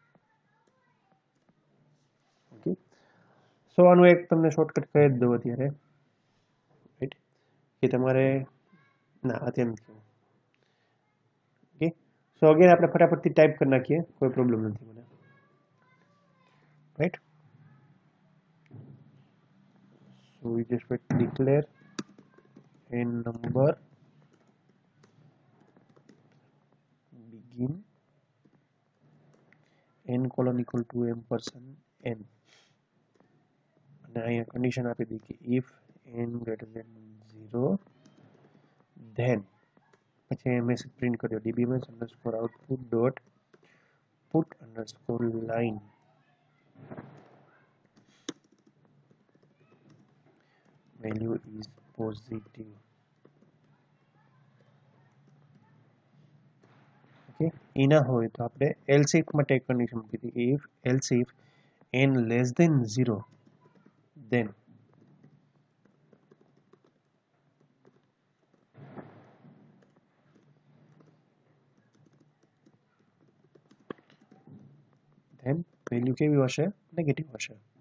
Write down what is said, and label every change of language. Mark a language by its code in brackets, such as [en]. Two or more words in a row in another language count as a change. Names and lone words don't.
[en] okay, so [gu] આનું એક તમને શોર્ટકટ કહી જ દઉં અત્યારે, રાઈટ, કે તમારે ના અત્યારે નથી. [en] okay, so [gu] અગેન આપણે ફટાફટથી ટાઈપ કરી નાખીએ, કોઈ પ્રોબ્લેમ નથી મને, રાઈટ. [en] સો we just wait to declare n number begin n colon equal to ampersand n, [gu] અને અહીંયા કન્ડિશન આપી દી કે [en] if n greater than 0 then [gu] પછી મેસેજ પ્રિન્ટ કર્યો [en] dbms underscore output dot put underscore line. Value is positive. [gu] ઓકે, એ ના હોય તો આપણે [en] else if [gu] માટે એક કન્ડિશન મૂકી હતી. [en] if else if n less than 0 then [gu] વેલ્યુ કેવી હશે? નેગેટિવ હશે.